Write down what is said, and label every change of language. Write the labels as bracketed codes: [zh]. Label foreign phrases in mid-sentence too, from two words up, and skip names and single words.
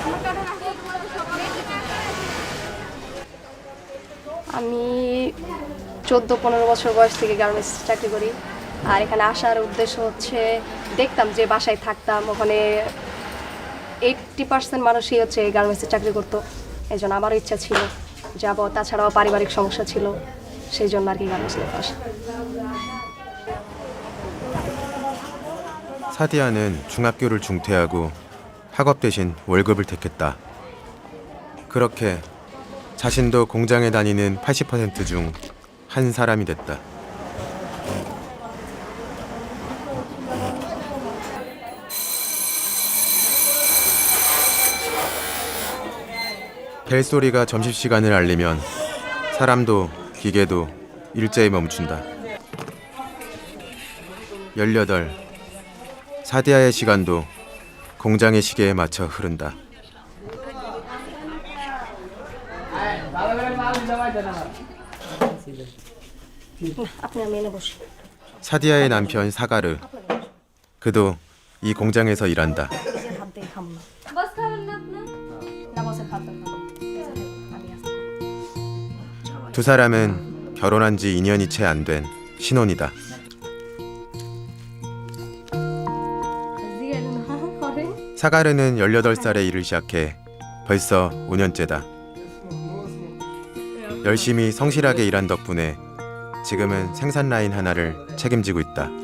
[bn] আমি 14-15 বছর বয়স থেকে গার্মেন্টস চাকরি করি, আর এখানে আসার উদ্দেশ্য হচ্ছে দেখতাম যে বাসায় থাকতাম ওখানে 80% মানুষই হচ্ছে গার্মেন্টসে চাকরি করতো, এই জন্য আমারও ইচ্ছা ছিল যাব। তাছাড়াও পারিবারিক সমস্যা ছিল, সেই জন্য আর কি গার্মেন্টসে আসা। [ko] 사디아는 중학교를 중퇴하고 학업 대신 월급을 택했다. 그렇게 자신도 공장에 다니는 80% 중 한 사람이 됐다. 벨소리가 점심시간을 알리면 사람도 기계도 일제히 멈춘다. 18. 사디아의 시간도 공장의 시계에 맞춰 흐른다. [bn] আপনি আমি এনে বসি। [ko] 사디아의 남편 사가르. 그도 이 공장에서 일한다. [bn] হাত দিয়ে খাবো না। বস খাবেন না আপনি? না বসে খাতে খাবো। আমি আসি। [ko] 두 사람은 결혼한 지 2년이 채 안 된 신혼이다. 사가르는 18살에 일을 시작해 벌써 5년째다. 열심히 성실하게 일한 덕분에 지금은 생산 라인 하나를 책임지고 있다.